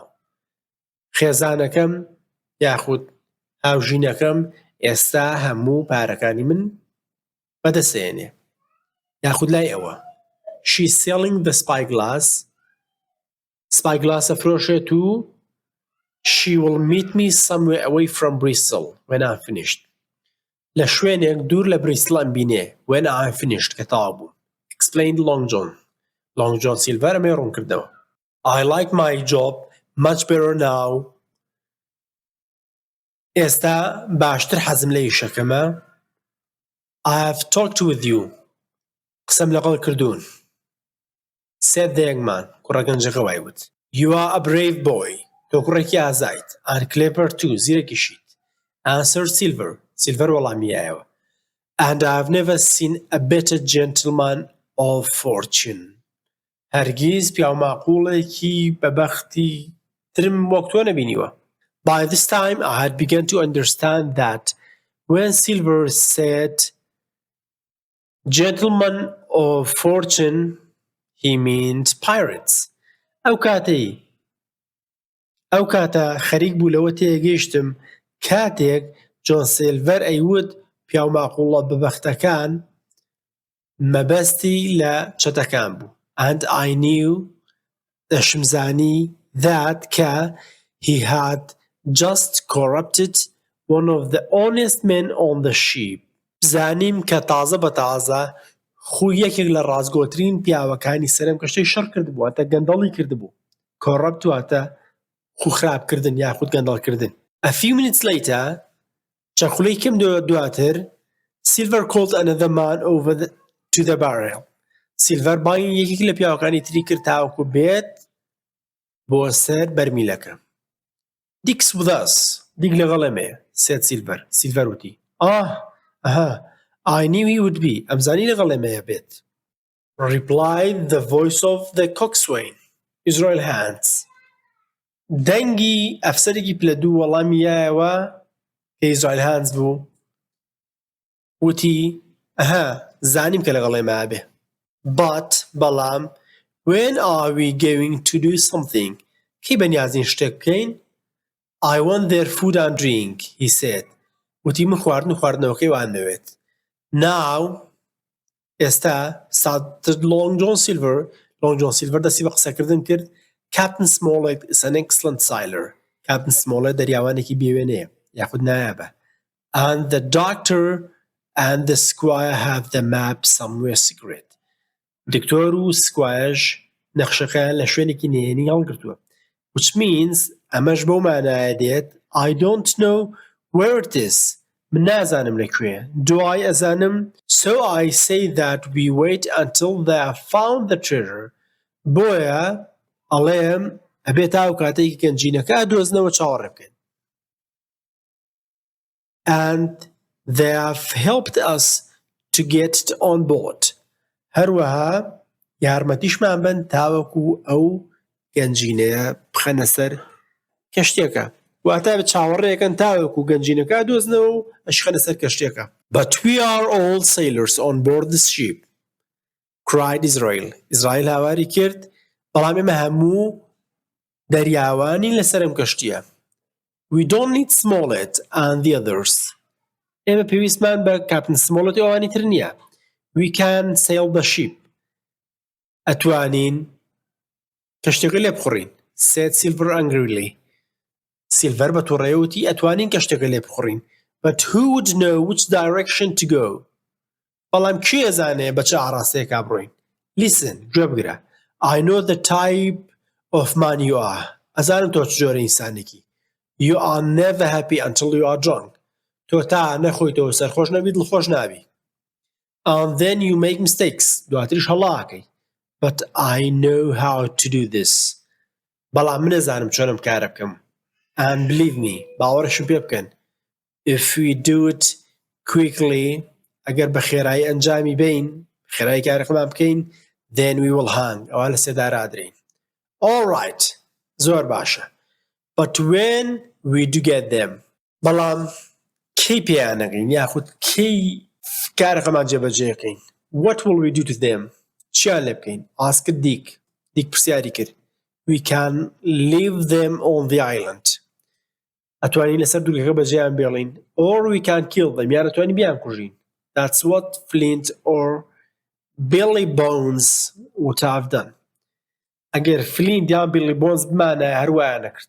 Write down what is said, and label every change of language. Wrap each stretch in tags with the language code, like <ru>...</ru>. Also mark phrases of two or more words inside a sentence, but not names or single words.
<ckb>خێزانەکەم یاخود هاوژینەکەم ئێستا هەموو پارەکانی من بەدەستێنێ. یاخود لای ئەوە.</ckb> <en>She's selling the spyglass. Spyglass</en> <ckb>ئەفرۆشێت و</ckb> <en>she will meet me somewhere away from Bristol when I'm finished.</en> <ckb>لە شوێنێک دوور لە بریستڵ ئەمبینێ</ckb> <en>when I'm finished</en> <ckb>کە تەواو بووم.</ckb> <en>Explained Long John.</en> <ckb>Long John Silver ئەمێ ڕوون کردەوە.</ckb> <en>I like my job much better now.</en> <ckb>ئێستا باشتر حەزم لە ئیشەکەمە.</ckb> <en>I have talked with you.</en> <ckb>قسەم لەگەڵ کردوون.</ckb> <en>said the young man.</en> <ckb>کوڕە گەنجەکە وایوت.</ckb> <en>You are a brave boy.</en> <ckb>تۆ کوڕێکی ئازایت.</ckb> <en>And clever too. زیرەکیشیت. Answered Silver.</en> <ckb>Silver وەڵامیایەوە.</ckb> <en>And I have never seen a better gentleman of fortune.</en> <ckb>هەرگیز پیاوماقوڵێکی بەبەختی ترم وەک تۆ نەبینیوە.</ckb> <en>By this time I had begun to understand that when Silver said gentlemen of fortune, he meant pirates.</en> <ckb>ئەو کاتە خەریک بوو لەوە تێگەیشتم کاتێک جۆن سیلڤەر ئەیوت پیاو ماقوڵە ببەختەکان مەبەستی لە چەتەکان بوو.</ckb> <en>And I knew دەشمزانی that کە he had just corrupted one of the honest men on the ship.</en> <ckb>زانیم کە تازە بە تازە خوو یەکێک لە ڕازگۆترین پیاوەکانی سەرم کەشتەی شەڕ کردبوو، واتە گەندەڵی کردبوو. کۆڕەپت واتە خوو خراپکردن یاخود گەندەڵکردن.</ckb> <en>A few minutes later,</en> <ckb>چەند خولەی کەم دواتر,</ckb> <en>Silver called another man over to the barrel.</en> <ckb>Silver بانگی یەکێک لە پیاوەکانی تری کرد تاوەکو بێت بۆ سەر بەرمیلەکە.</ckb> <en>Dick's with us.</en> <ckb>Dick لەگەڵێمەیە,</ckb> <en>said Silver.</en> <ckb>Silver وتی.</ckb> <en>I knew he would be.</en> <ckb>ئەمزانی لەگەڵێمەیە بێت.</ckb> <en>Replied the voice of the coxswain. Israel hands.</en> <ckb>دەنگی ئەفسەرێکی پلەدوو وەڵامیایەوە کە ئیزرائیل هانز بوو وتی زانیم کە لەگەڵێمە بێ.</ckb> <en>But بەڵام when are we going to do something?</en> <ckb>کەی بەنیازین شتێک بکەین؟</ckb> <en>I want their food and drink, he said.</en> <ckb>وتی من خواردن و خواردنەوەکەی وانەوێت. Now ئێستا Long John Silver دەستی بە قسەکردن کرد.</ckb> <en>Captain Smollett is an excellent sailor.</en> <ckb>Captain Smollett دەریاوانێکی بێوێنەیە یاخود نایابە.</ckb> <en>And the doctor and the squire have the map somewhere secret.</en> <ckb>دکتۆر و سکوایەش نەخشەکەیان لە شوێنێکی نهێنی هەڵگرتووە.</ckb> <en>Which means</en> <ckb>ئەمەش بەو مانایە دێت</ckb> <en>I don't know where it is.</en> <ckb>من نازانم لەکوێ.</ckb> <en>Do I ئەزانم? So I say that we wait until they have found the treasure.</en> <ckb>بۆیە ئەڵێم ئەبێت ئاو کاتێکی گەنجینەکە دۆزنەوە چاوەڕێ بکەین.</ckb> <en>And they have helped us to get it on board.</en> <ckb>هەروەها یارمەتیشمان بن تاوەکو ئەو گەنجینەیە بخەنە سەر کەشتێکە. واتە بە چاوەڕێکەن تاوەکو گەنجینەکە دۆزنەوە و ئەشخەنە سەر کەشتێکە.</ckb> <en>But we are all sailors on board this ship, cried Israel.</en> <ckb>Israel هاواری کرد بەڵام ئێمە هەموو دەریاوانی لەسەرم کەشتیە.</ckb> <en>We don't need Smollett and the others.</en> <ckb>ئێمە پێویستمان بە کاپتن سمۆڵەت و ئەوانی تر نییە.</ckb> <en>We can sail the ship.</en> <ckb>ئەتوانین کەشتێکە لێ بخۆڕین.</ckb> <en>said Silver angrily.</en> <ckb>Silver بە تووڕێوتی ئەتوانین کەشتێکە لێ بخۆڕین.</ckb> <en>But who would know which direction to go?</en> <ckb>بەڵام کێ ئەزانێ بە چ ئاڕاستەیەکا بڕۆین. Listen, گوێ بگرە.</ckb> <en>I know the type of man you are.</en> <ckb>ئەزانم تۆ چ جۆرە ئینسانێکی.</ckb> <en>You are never happy until you are drunk.</en> <ckb>تۆ تا نەخۆیتەوە سەرخۆش نەبی دڵخۆش نابی.</ckb> <en>And then you make mistakes.</en> <ckb>دواتریش هەڵاکەی.</ckb> <en>But I know how to do this.</en> <ckb>بەڵام من ئەزانم چۆنم کارە بکەم.</ckb> <en>And believe me,</en> <ckb>باوەڕشم پێ بکەن.</ckb> <en>If we do it quickly,</en> <ckb>ئەگەر بە خێرایی ئەنجامی بین، خێرایی کارەکەمان بکەین,</ckb> <en>then we will hang.</en> <ckb>ئەوە لە سێدارا درێین.</ckb> <en>All right.</en> <ckb>زۆر باشە.</ckb> <en>But when we do get them,</en> <ckb>بەڵام کەی پێیانەکەین یاخود کەی کارەکەمان جێبەجێەکەین.</ckb> <en>What will we do to them?</en> <ckb>چیان لێ بکەین؟ ئاسکت دیک پرسیاری کرد.</ckb> <en>We can leave them on the island.</en> <ckb>ئەتوانین لەسەر دوورگەکە بەجێیان بێڵین.</ckb> <en>Or we can kill them.</en> <ckb>یان ئەتوانین بیان کوژین.</ckb> <en>That's what Flint or Billy Bones would have done.</en> <ckb>ئەگەر فلینت یان بیلی بۆنز بمانە هەروایان نەکرد.</ckb>